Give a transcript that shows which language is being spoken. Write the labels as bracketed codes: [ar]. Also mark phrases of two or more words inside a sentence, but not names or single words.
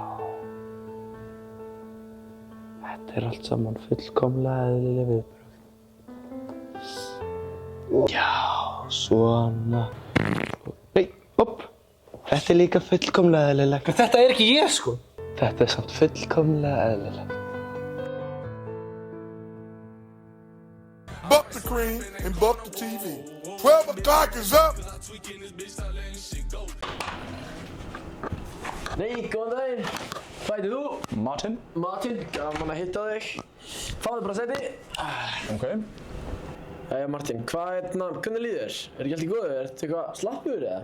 [is] Þetta er allt saman fullkomlega eðlileg viðbrögð. Já, svona. Nei, hopp. Þetta er líka fullkomlega eðlilegt. Þetta er ekki ég, sko. Þetta er samt fullkomlega eðlilegt. [en] Buck the cream and buck the TV. 12 o'clock is up. [is] Nei, góðan daginn. Hvað heitir þú? Martin. Martin, gaman að hitta þig. Fáðu bara sæti. Ok. Jæja Martin, hvernig líður þér? Er ekki allt í góðu? Ertu eitthvað slappur eða?